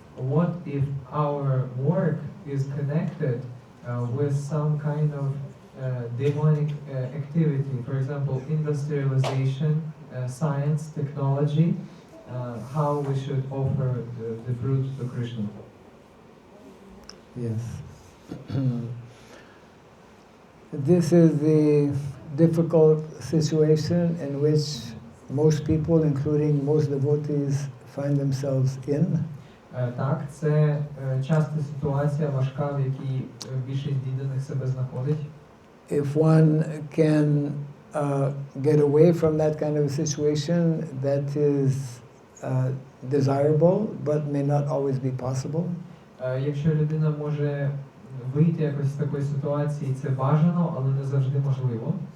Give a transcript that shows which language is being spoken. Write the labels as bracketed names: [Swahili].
[English] What if our work is connected with some kind of demonic activity, for example, industrialization, science, technology, how we should offer the fruit to Krishna? Yes. This is the difficult situation in which most people, including most devotees, find themselves in. [Ukrainian] Так, це часта ситуація важка, в якій більшість відданих себе знаходить. [English] If one can get away from that kind of a situation, that is desirable, but may not always be possible. [Ukrainian] Якщо людина може вийти якось з такої ситуації, це бажано, але не завжди можливо.